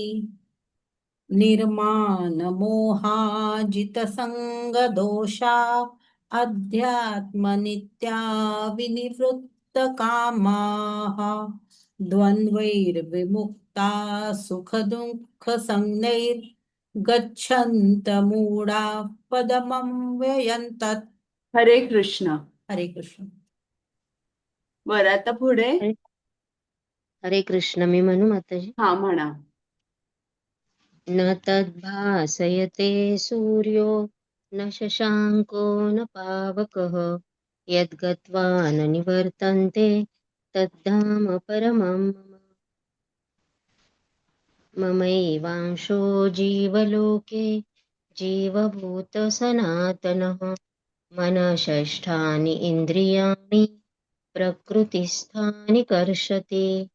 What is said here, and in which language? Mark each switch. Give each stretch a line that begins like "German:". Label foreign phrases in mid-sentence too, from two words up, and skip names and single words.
Sanskrit: निर्मानमोहाजितसङ्गदोषा अध्यात्मनित्या विनिवृत्तकामाः. द्वन्द्वैर्विमुक्ता सुखदुःखसंज्ञैर्गच्छन्तमूढा पदमव्ययं तत्. हरे कृष्ण. हरे कृष्ण.
Marathi: बरं आता पुढे.
Sanskrit: हरे कृष्ण
Marathi: मी म्हणू माताजी. हा म्हणा.
Sanskrit: न तद्भासयते सूर्यो न शशांको न पावकः यद्गत्वा न निवर्तन्ते तद्धाम परमं मम. ममैवांशो जीवलोके जीवभूत सनातनः मनःषष्ठानि इन्द्रियाणि प्रकृतिस्थानि कर्षति.